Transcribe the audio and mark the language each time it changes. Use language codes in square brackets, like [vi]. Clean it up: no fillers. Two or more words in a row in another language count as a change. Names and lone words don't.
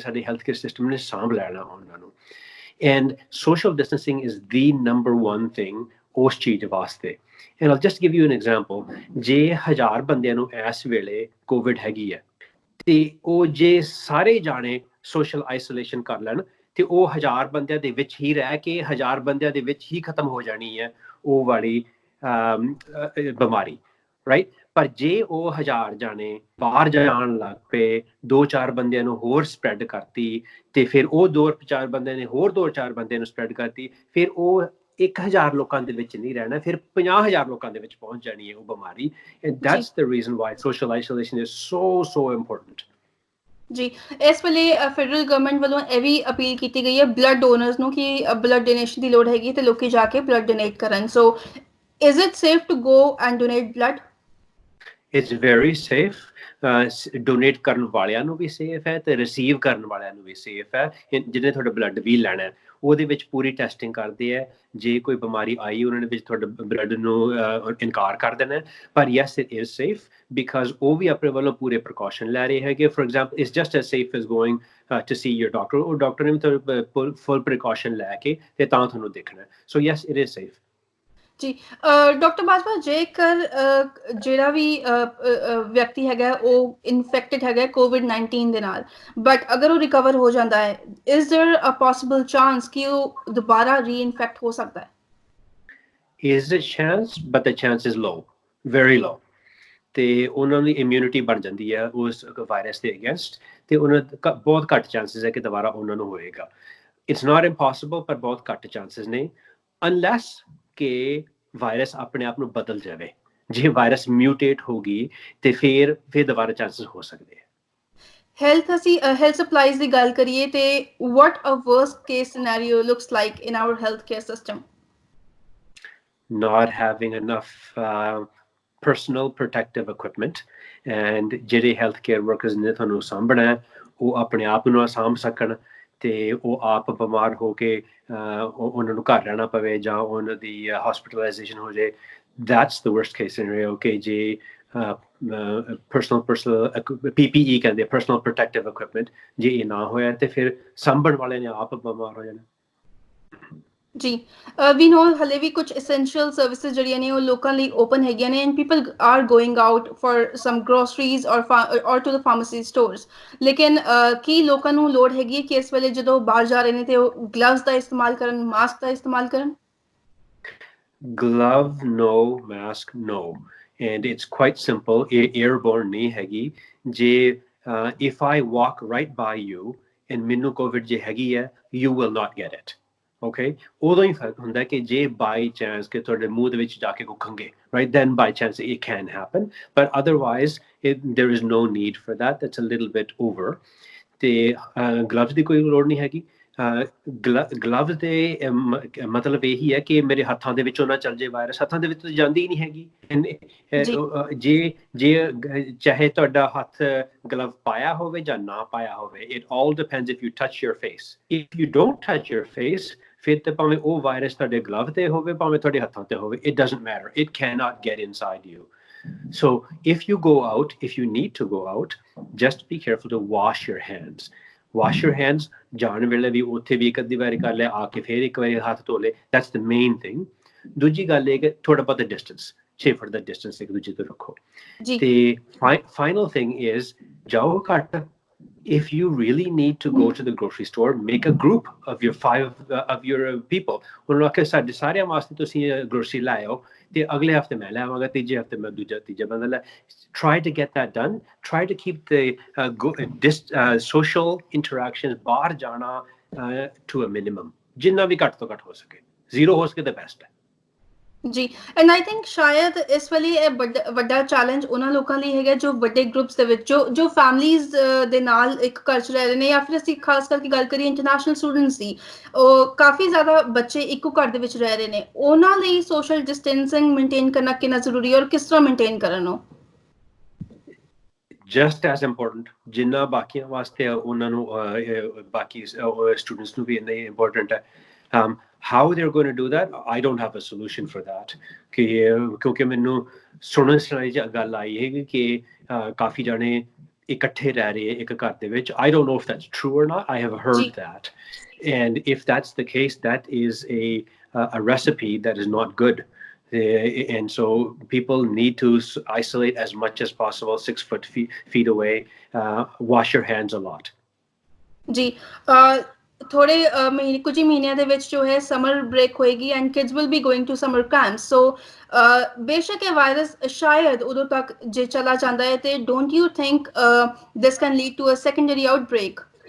[pa] ਸਾਡੇ [en] health care system [pa] ਨੇ ਸਾਂਭ ਲੈਣਾ ਉਹਨਾਂ ਨੂੰ. [en] and social distancing is the number 1 thing [pa] ਉਸ ਚੀਜ਼ ਵਾਸਤੇ. [en] And I'll just give you an example. [pa] ਜੇ 1000 ਬੰਦਿਆਂ ਨੂੰ ਇਸ ਵੇਲੇ ਕੋਵਿਡ ਹੈਗੀ ਹੈ ਤੇ ਉਹ ਜੇ ਸਾਰੇ ਜਾਣੇ [en] social isolation [pa] ਕਰ ਲੈਣ ਤੇ ਉਹ 1000 ਬੰਦਿਆਂ ਦੇ ਵਿੱਚ ਹੀ ਰਹਿ ਕੇ 1000 ਬੰਦਿਆਂ ਦੇ ਵਿੱਚ ਹੀ ਖਤਮ ਹੋ ਜਾਣੀ ਹੈ ਉਹ ਵਾਲੀ ਬਿਮਾਰੀ, ਰਾਈਟ? ਪਰ ਜੇ ਉਹ 1000 ਜਾਣੇ ਬਾਹਰ ਜਾਣ ਲੱਗ ਪਏ, 2-4 ਬੰਦਿਆਂ ਨੂੰ ਹੋਰ ਸਪਰੈਡ ਕਰਤੀ ਤੇ ਫਿਰ ਉਹ 2-4 ਬੰਦਿਆਂ ਨੇ ਹੋਰ 2-4 ਬੰਦਿਆਂ ਨੂੰ ਸਪਰੈਡ ਕਰਤੀ, ਫਿਰ ਉਹ 1000 ਲੋਕਾਂ ਦੇ ਵਿੱਚ ਨਹੀਂ ਰਹਿਣਾ, ਫਿਰ 50,000 ਲੋਕਾਂ ਦੇ ਵਿੱਚ ਪਹੁੰਚ ਜਾਣੀ ਹੈ ਉਹ ਬਿਮਾਰੀ. [en] And that's the reason why social isolation is so important. [pa] ਜੀ ਇਸ ਵੇਲੇ [en] federal government [pa] ਵੱਲੋਂ ਇਹ ਵੀ ਅਪੀਲ ਕੀਤੀ ਗਈ ਹੈ [en] blood donors [pa] ਨੂੰ ਕਿ [en] blood donation [pa] ਦੀ ਲੋੜ ਹੈਗੀ ਤੇ ਲੋਕੀ ਜਾ ਕੇ [en] blood donate [pa] ਕਰਨ. [en] ਸੋ is it safe to go and donate blood? It's very safe. [pa] ਡੋਨੇਟ ਕਰਨ ਵਾਲਿਆਂ ਨੂੰ ਵੀ ਸੇਫ ਹੈ ਤੇ ਰਿਸੀਵ ਕਰਨ ਵਾਲਿਆਂ ਨੂੰ ਵੀ ਸੇਫ ਹੈ. ਜਿਹਨੇ ਤੁਹਾਡਾ ਬਲੱਡ ਵੀ ਲੈਣਾ ਉਹਦੇ ਵਿੱਚ ਪੂਰੀ ਟੈਸਟਿੰਗ ਕਰਦੇ ਹੈ. ਜੇ ਕੋਈ ਬਿਮਾਰੀ ਆਈ ਉਹਨਾਂ ਨੇ ਵਿੱਚ ਤੁਹਾਡਾ ਬਲੱਡ ਨੂੰ ਇਨਕਾਰ ਕਰ ਦੇਣਾ. ਪਰ [en] yes it is safe because [pa] ਉਹ ਵੀ ਆਪਣੇ ਵੱਲੋਂ ਪੂਰੇ ਪ੍ਰੀਕਾਸ਼ਨ ਲੈ ਰਹੇ ਹੈਗੇ. [en] for example it's just as safe as going to see your doctor. [pa] ਉਹ ਡਾਕਟਰ ਨੇ ਵੀ ਫੁੱਲ ਪ੍ਰੀਕਾਸ਼ਨ ਲੈ ਕੇ ਤੇ ਤਾਂ ਤੁਹਾਨੂੰ ਦੇਖਣਾ. [en] so yes it is safe. [pa] ਜੀ ਡਾਕਟਰ ਬਾਜਵਾ, ਜੇਕਰ ਜਿਹੜਾ ਵੀ ਵਿਅਕਤੀ ਹੈਗਾ ਉਹ ਇਨਫੈਕਟਡ ਹੈਗਾ COVID-19 ਦੇ ਨਾਲ, ਬਟ ਅਗਰ ਉਹ ਰਿਕਵਰ ਹੋ ਜਾਂਦਾ ਹੈ, [en] is there a possible chance [pa] ਕਿ ਉਹ ਦੁਬਾਰਾ ਰੀਇਨਫੈਕਟ ਹੋ ਸਕਦਾ ਹੈ? [en] Is a chance, but the chance is low, very low. [pa] ਤੇ ਉਹਨਾਂ ਦੀ ਇਮਿਊਨਿਟੀ ਬਣ ਜਾਂਦੀ ਹੈ ਉਸ ਵਾਇਰਸ ਦੇ ਅਗੇਂਸਟ ਤੇ ਉਹਨਾਂ ਬਹੁਤ ਘੱਟ ਚਾਂਸਸ ਹੈ ਕਿ ਦੁਬਾਰਾ ਉਹਨਾਂ ਨੂੰ ਹੋਏਗਾ. [en] it's not impossible, [pa] ਪਰ ਬਹੁਤ ਘੱਟ ਚਾਂਸਸ ਨੇ ਅਨਲੈਸ ਕਿ ਵਾਇਰਸ ਆਪਣੇ ਆਪ ਨੂੰ ਬਦਲ ਜਾਵੇ. ਜੇ ਵਾਇਰਸ ਮਿਊਟੇਟ ਹੋ ਗਈ ਤੇ ਫਿਰ ਦੁਬਾਰਾ ਚਾਂਸਸ ਹੋ ਸਕਦੇ ਆ. ਹੈਲਥ ਸਪਲਾਈਜ਼ ਦੀ ਗੱਲ ਕਰੀਏ ਤੇ [en] what a worst case scenario looks like in our healthcare system? Not having enough personal protective equipment, and [pa] ਜਿਹੜੇ [en] healthcare workers [pa] ਨੇ ਤੁਹਾਨੂੰ ਸਾਂਭਣਾ ਉਹ ਆਪਣੇ ਆਪ ਨੂੰ ਸਾਂਭ ਸਕਣ ਤੇ ਉਹ ਆਪ ਬਿਮਾਰ ਹੋ ਕੇ ਉਹਨਾਂ ਨੂੰ ਘਰ ਰਹਿਣਾ ਪਵੇ ਜਾਂ ਉਹਨਾਂ ਦੀ hospitalization ਹੋ ਜਾਏ. [en] That's the worst case scenario. [pa] ਕਿ ਜੇ [en] personal PPE [pa] ਕਹਿੰਦੇ [en] personal protective equipment [pa] ਜੇ ਇਹ ਨਾ ਹੋਇਆ ਤੇ ਫਿਰ ਸਾਂਭਣ ਵਾਲੇ ਨੇ ਆਪ ਬਿਮਾਰ ਹੋ ਜਾਣਾ. [en] ਜੀ we know [pa] ਹਲੇ ਵੀ ਕੁਝ [en] essential services [pa] ਜਿਹੜੀਆਂ ਨੇ ਉਹ ਲੋਕਾਂ ਲਈ ਓਪਨ ਹੈਗੀਆਂ ਨੇ [en] and people are going out for some groceries or to the pharmacy stores. [pa] ਲੇਕਿਨ ਕੀ ਲੋਕਾਂ ਨੂੰ ਲੋੜ ਹੈਗੀ ਹੈ ਕਿ ਇਸ ਵੇਲੇ ਜਦੋਂ ਬਾਹਰ ਜਾ ਰਹੇ ਨੇ ਤੇ ਉਹ ਗਲਵਜ਼ ਦਾ ਇਸਤੇਮਾਲ ਕਰਨ, ਮਾਸਕ ਦਾ ਇਸਤੇਮਾਲ ਕਰਨ? [en] Glove no, mask no. and it's quite simple. [pa] Airborne nahi hegi. Je [en] if I walk right by you and [pa] ਮੈਨੂੰ COVID ਜੇ ਹੈਗੀ ਹੈ, [en] you will not get it. [pa] Okay, ਉਦੋਂ ਹੀ ਫਰਕ ਹੁੰਦਾ ਕਿ ਜੇ [en] by chance [pa] ਕਿ ਤੁਹਾਡੇ ਮੂੰਹ ਦੇ ਵਿੱਚ ਜਾ ਕੇ ਕੋ ਖੰਗੇ, [en] right, then by chance it can happen, but otherwise there is no need for that. That's a little bit over. [pa] ਤੇ ਗਲਵਜ਼ ਦੀ ਕੋਈ ਲੋੜ ਨਹੀਂ ਹੈਗੀ। ਗਲਵਜ਼ ਦੇ ਮਤਲਬ ਇਹੀ ਹੈ ਕਿ ਮੇਰੇ ਹੱਥਾਂ ਦੇ ਵਿੱਚੋਂ ਨਾ ਚੱਲ ਜੇ ਵਾਇਰਸ, ਹੱਥਾਂ ਦੇ ਵਿੱਚ ਤਾਂ ਜਾਂਦੀ ਹੀ ਨਹੀਂ ਹੈਗੀ। ਜੇ ਚਾਹੇ ਤੁਹਾਡਾ ਹੱਥ ਗਲਵ ਪਾਇਆ ਹੋਵੇ ਜਾਂ ਨਾ ਪਾਇਆ ਹੋਵੇ, [en] it all depends if you touch your face. If you don't touch your face, [pa] ਫਿਰ ਤੇ ਭਾਵੇਂ ਉਹ ਵਾਇਰਸ ਤੁਹਾਡੇ ਗਲਵ ਤੇ ਹੋਵੇ ਭਾਵੇਂ ਤੁਹਾਡੇ ਹੱਥਾਂ ਤੇ ਹੋਵੇ, [en] it doesn't matter. It cannot get inside you. So if you go out, if you need to go out, just be careful to wash your hands. Wash your hands. [pa] ਜਾਣ ਵੇਲੇ ਵੀ ਉੱਥੇ ਵੀ ਇੱਕ ਅੱਧੀ ਵਾਰੀ ਕਰ ਲਿਆ, ਆ ਕੇ ਫਿਰ ਇੱਕ ਵਾਰੀ ਹੱਥ ਧੋ ਲਏ. [en] That's the main thing. [pa] ਦੂਜੀ ਗੱਲ ਇਹ ਕਿ ਥੋੜਾ ਬਹੁਤਾ distance, 6 ਫੁੱਟ ਦਾ distance ਇੱਕ ਦੂਜੇ ਤੋਂ ਰੱਖੋ। ਤੇ [en] final thing is [pa] ਜਾਓ ਘੱਟ. [en] If you really need to go to the grocery store, make a group of your 5 of your people. [pa] ਉਹਨਾਂ ਨੂੰ ਆਖਿਆ ਸਾਡੇ ਸਾਰਿਆਂ ਵਾਸਤੇ ਤੁਸੀਂ grocery ਲਾਇਓ ਤੇ ਅਗਲੇ ਹਫਤੇ ਮੈਂ ਲੈ ਆਵਾਂਗਾ, ਤੀਜੇ ਹਫਤੇ ਮੈਂ ਤੀਜਾ ਬੰਦਾ ਲੈ। [en] Try to get that done. Try to keep the social interactions [pa] ਬਾਹਰ ਜਾਣਾ [en] to a minimum. [pa] ਜਿੰਨਾ ਵੀ ਘੱਟ ਤੋਂ ਘੱਟ ਹੋ ਸਕੇ। 0 ਹੋ ਸਕੇ ਤਾਂ ਬੈਸਟ ਹੈ। ਜੀ, [en] and I think [pa] ਸ਼ਾਇਦ ਇਸ ਵੇਲੇ ਇਹ ਵੱਡਾ ਚੈਲੰਜ ਉਹਨਾਂ ਲੋਕਾਂ ਲਈ ਹੈਗਾ ਜੋ ਵੱਡੇ ਗਰੁੱਪਸ ਦੇ ਵਿੱਚ ਜੋ ਫੈਮਲੀਜ਼ ਦੇ ਨਾਲ ਇੱਕ ਘਰ 'ਚ ਰਹਿ ਰਹੇ ਨੇ, ਜਾਂ ਫਿਰ ਅਸੀਂ ਖਾਸ ਕਰਕੇ ਗੱਲ ਕਰੀਏ [en] international students [pa] ਦੀ, ਉਹ ਕਾਫੀ ਜ਼ਿਆਦਾ ਬੱਚੇ ਇੱਕੋ ਘਰ ਦੇ ਵਿੱਚ ਰਹਿ ਰਹੇ ਨੇ, ਉਹਨਾਂ ਲਈ [en] social distancing maintain [pa] ਕਰਨਾ ਕਿੰਨਾ ਜ਼ਰੂਰੀ ਹੈ ਔਰ ਕਿਸ ਤਰ੍ਹਾਂ ਮੇਨਟੇਨ ਕਰਨ ਉਹ? [en] Just as important, [pa] ਜਿੰਨਾ ਬਾਕੀਆਂ ਵਾਸਤੇ ਉਹਨਾਂ ਨੂੰ ਬਾਕੀ ਸਟੂਡੈਂਟਸ ਨੂੰ ਵੀ ਇੰਨਾ ਹੀ ਇੰਪੋਰਟੈਂਟ ਹੈ। [en] How they're going to do that, I don't have a solution for that. [pa] ਕਿਉਂਕਿ ਮੈਨੂੰ ਸੁਣਨ ਸੁਣਾਈ ਚ ਗੱਲ ਆਈ ਹੈ ਕਿ ਕਾਫੀ ਜਾਣੇ ਇਕੱਠੇ ਰਹਿ ਰਹੇ ਇੱਕ ਘਰ ਦੇ ਵਿੱਚ। [en] I don't know if that's true or not. I have heard that, and if that's the case, that is a recipe that is not good. And so people need to isolate as much as possible, 6 feet away. Wash your hands a lot. [pa] ਜੀ, ਥੋੜੇ ਕੁਝ ਹੀ ਮਹੀਨਿਆਂ ਦੇ ਵਿੱਚ ਜੋ ਹੈ [en] summer break [pa] ਹੋਏਗੀ [en] and kids will be going to summer camp. [pa] ਸੋ ਬੇਸ਼ੱਕ ਇਹ ਵਾਇਰਸ ਸ਼ਾਇਦ ਉਦੋਂ ਤੱਕ ਜੇ ਚਲਾ ਜਾਂਦਾ ਹੈ ਤੇ [en] don't you think this can lead to a secondary outbreak?